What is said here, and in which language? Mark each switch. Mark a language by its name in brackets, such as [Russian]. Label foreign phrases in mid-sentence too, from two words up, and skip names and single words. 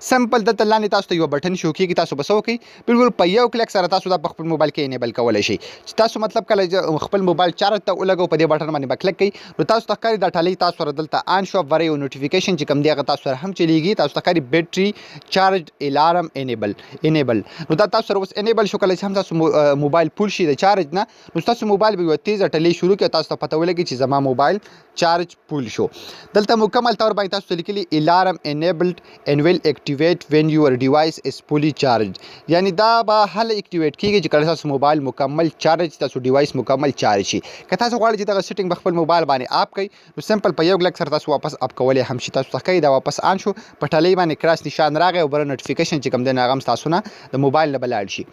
[Pashto] سمپل دلته لاندې تاسو ته یو بټن شو کېږي تاسو به څه وکړئ بالکل په یو کلیک سره تاسو دا په خپل موبایل کې انیبل کولی شئ چې تاسو مطلب کله خپل موبایل چارج ته ولګوئ په دې بټن باندې به کلیک کړئ نو تاسو ته ښکاري دا ټالۍ تاسو سره دلته آن شو ورې یو نوټیفیکیشن چې کوم دی هغه تاسو سره هم چلیږي تاسو ته ښکاري [English] battery charge alarm enable [Pashto] نو دا تاسو سره اوس انیبل شو. کله چې هم تاسو موبایل فول شي د چارج نه نو تاسو موبایل به یوه تیزه ټلې شروع کړي تاسو ته پته ولګي چې زما موبایل [English] charge full [Pashto] شو. دلته مکمل طور باندې تاسو ته لیکلي [English] alarm enabled and will activate when your device is fully charged [Pashto] یعنی دا به هله اکټیویټ کیږي چې کله تاسو موبایل مکمل چارج تاسو ډیوایس مکمل چارج شي. که تاسو غواړئ چې دغه سیټینګ په خپل موبایل باندې اپ کړئ نو سمپل په یو کلیک سره تاسو واپس اپ کولی هم شي. تاسو ته ښکاري دا واپس آن شو په ټلۍ باندې کراس نشان راغی او بله نوټیفیکیشن چې کوم دی نو هغه هم ستاسو نه د موبایل نه به لاړ شي.